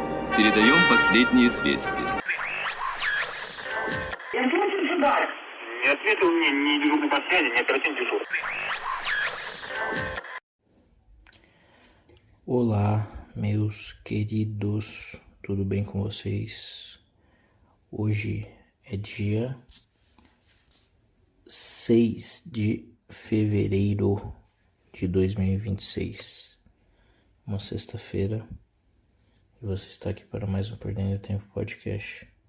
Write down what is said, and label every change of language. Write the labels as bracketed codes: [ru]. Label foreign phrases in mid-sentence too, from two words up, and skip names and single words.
[ru] Передаем последние известия. Не ответил мне ни дежурный по связи, ни оперативный дежурный. [pt] Olá, meus queridos, tudo bem com vocês? Hoje é dia 6 de fevereiro de 2026, uma sexta-feira, e você está aqui para mais um Perdendo Tempo podcast.